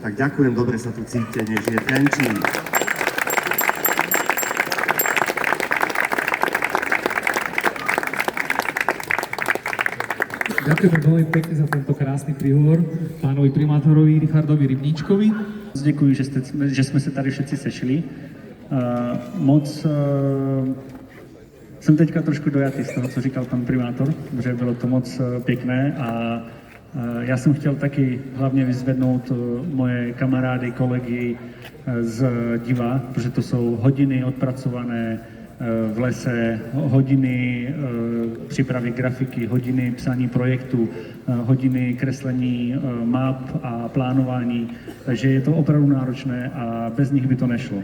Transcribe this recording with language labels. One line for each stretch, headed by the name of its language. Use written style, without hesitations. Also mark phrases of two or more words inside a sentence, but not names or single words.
Slovak: Tak ďakujem, dobre sa tu cítite, nech žije Trenčín. Ďakujem veľmi pekne za tento krásny príhovor pánovi primátorovi Richardovi Rybníčkovi.
Czech: Děkuji, že jsme se tady všetci sešli. Jsem teďka trošku dojatý z toho, co říkal pan primátor, že bylo to moc pěkné a já jsem chtěl taky hlavně vyzvednout moje kamarády, kolegy z diva, protože to jsou hodiny odpracované v lese, hodiny přípravy grafiky, hodiny psání projektů, hodiny kreslení map a plánování, takže je to opravdu náročné a bez nich by to nešlo.